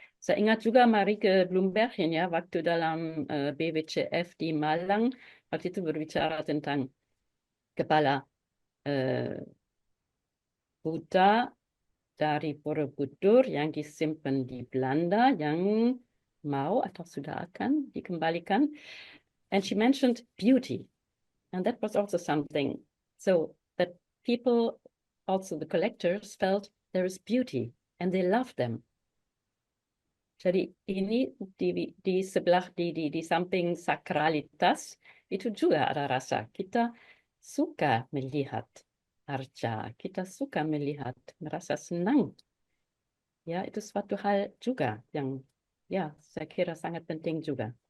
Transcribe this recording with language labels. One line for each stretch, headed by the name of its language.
Indonesian: Saya ingat juga mari ke Bloembergen, ya, waktu dalam BWCF di Malang, waktu itu berbicara tentang kepala Buddha dari Borobudur yang disimpan di Belanda yang mau atau sudah akan dikembalikan.
English: And she mentioned beauty. And that was also something. So that people, also the collectors, felt there is beauty and they loved them.
Indonesian: Jadi ini di sebelah di samping sakralitas itu juga ada rasa kita suka melihat arca, kita suka melihat, merasa senang. Ya, itu suatu hal juga yang ya saya kira sangat penting juga.